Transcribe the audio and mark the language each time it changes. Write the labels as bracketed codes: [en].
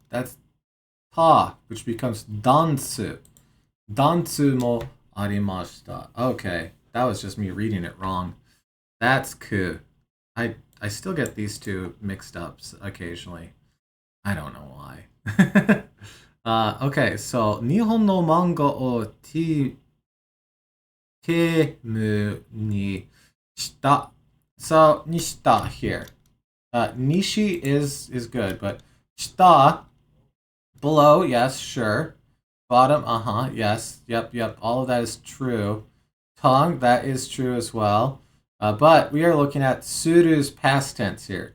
[en] That's ta, which becomes dansu. [ja] Dansu mo arimashita. [en] Okay, that was just me reading it wrong. That's ku. I still get these two mixed up occasionally. I don't know why. [ja] Okay, so 日本の漫画をテーマにした. [en] So, nishita here. Nishi is good, but shita, below, yes, sure. Bottom, yes, yep, all of that is true. Tongue, that is true as well. But we are looking at suru's past tense here.